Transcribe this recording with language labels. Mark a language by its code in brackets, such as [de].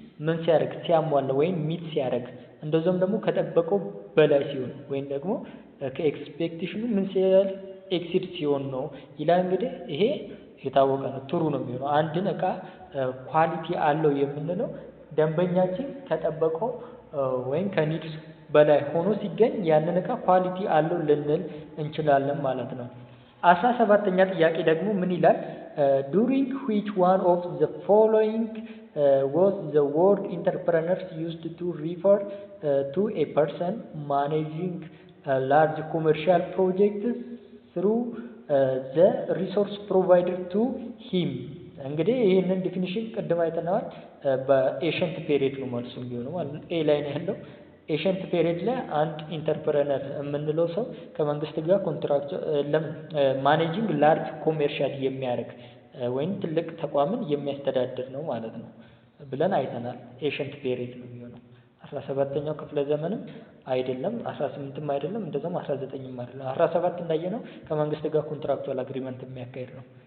[am] ምን ሲያደርግ ሲያሟላ ወይም ሚት ሲያደርግ እንደዛም ደግሞ ከጠበቀው በላይ ሲሆን ወይም ደግሞ ከኤክስፔክቴሽኑ ምን ሲያል ኤክሲድ ሲሆን ነው ይላል። እንግዲህ ይሄ የታወቀ ነው፣ ትሩ ነው የሚሆነው። አንድን እቃ ኳሊቲ አለው የምንለው ደንበኛችን ከጠበቀው ወይም ከኒድስ በላይ ሆኖ ሲገኝ ያንን እቃ ኳሊቲ አለው ልንል እንችላለን ማለት ነው። 17ኛ ጥያቄ ደግሞ ምን ይላል? [en] during which one of the following was the word entrepreneurs used to refer to a person managing large commercial projects through the resource provided to him? [am] እንግዲህ ይህንን ዲፊኒሽን ቅድም አይተናል። በኤሸንት ፔሪድ ነው መልሱ የሚሆነው ማለት ነው። ኤ ላይ ነው ያለው። ኤሸንት ፔሪድ ላይ አንድ ኢንተርፕረነር የምንለው ሰው ከመንግስት ጋር ኮንትራክት ማኔጂንግ ላርጅ ኮሜርሻል የሚያደርግ ወይም ትልቅ ተቋምን የሚያስተዳድር ነው ማለት ነው ብለን አይተናል። ኤሸንት ፔሪድ ነው የሚሆነው። 17ኛው ክፍለ ዘመንም አይደለም፣ 18ም አይደለም፣ እንደዛም 19ም አይደለም። 17 እንዳየነው ከመንግስት ጋር ኮንትራክቹዋል አግሪመንት የሚያካሂድ ነው።